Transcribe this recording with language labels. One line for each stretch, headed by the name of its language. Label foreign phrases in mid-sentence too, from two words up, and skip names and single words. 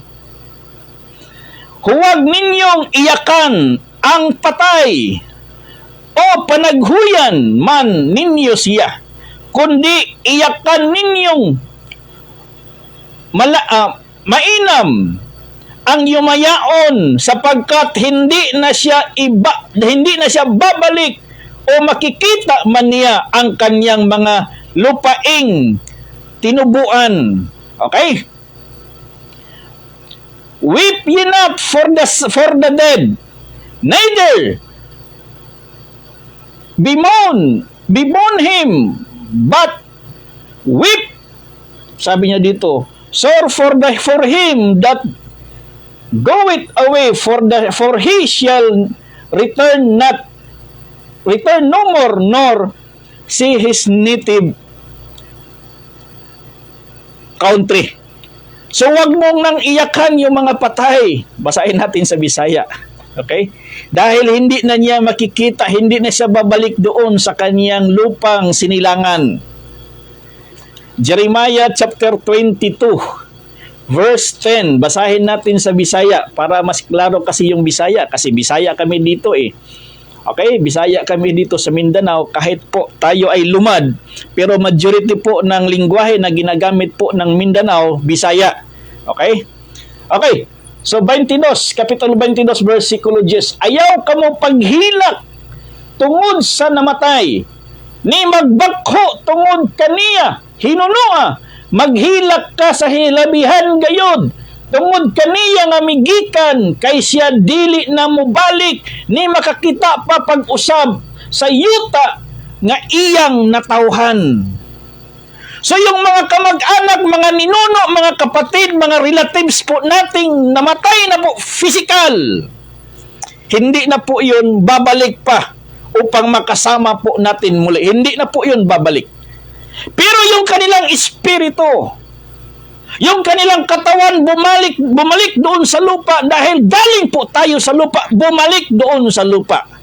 Filipino: Huwag ninyong iyakan ang patay o panaghuyan man ninyo siya, kundi iyakan ninyong mainam ang yumayaon, sapagkat hindi na siya babalik o makikita man niya ang kanyang mga lupaing tinubuan. Okay?
English: Weep ye not for the dead, neither bemoan him, but weep,
Filipino: sabi niya dito,
English: sore for him that goeth away, for he shall return no more, nor see his native country.
Filipino: So wag mong nang iyakan yung mga patay. Basahin natin sa Bisaya. Okay? Dahil hindi na niya makikita, hindi na siya babalik doon sa kaniyang lupang sinilangan.
English: Jeremiah chapter 22, verse 10.
Filipino: Basahin natin sa Bisaya para mas klaro kasi yung Bisaya. Kasi Bisaya kami dito eh. Okay, Bisaya kami dito sa Mindanao, kahit po tayo ay lumad, pero majority po ng lingwahe na ginagamit po ng Mindanao, Bisaya. Okay? Okay, so 22,
Cebuano: Kapitulo 22, versikulo 10. Ayaw kamo paghilak tungod sa namatay, ni magbakho tungod kaniya, hinunua, maghilak ka sa hilabihan gayod, tungod kaniya nga migikan, kay siya dili na mubalik, ni makakita pa pag-usab sa yuta nga iyang natawhan.
Filipino: So yung mga kamag-anak, mga ninuno, mga kapatid, mga relatives po nating namatay na po physical, hindi na po yun babalik pa upang makasama po natin muli. Hindi na po yun babalik. Pero yung kanilang espiritu, yung kanilang katawan bumalik doon sa lupa, dahil galing po tayo sa lupa, bumalik doon sa lupa.